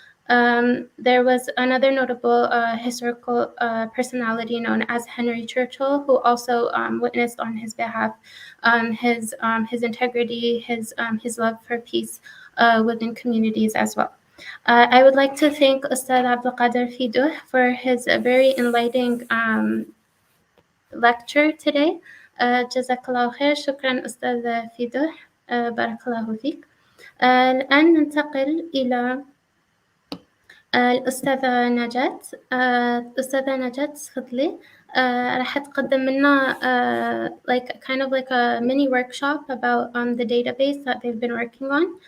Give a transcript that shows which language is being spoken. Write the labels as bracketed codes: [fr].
[en] There was another notable historical personality known as Henry Churchill, who also witnessed on his behalf his integrity, his love for peace within communities as well. I would like to thank Ustad Abdelkader Fidouh for his very enlightening lecture today. [ar] جزاك خير. شكرا أستاذ فيدوح، بارك الله فيك. الآن ننتقل إلى الأستاذة نجاة. الأستاذة نجاة تفضلي. راح تقدم لنا [en] like a mini workshop about the database that they've been working on.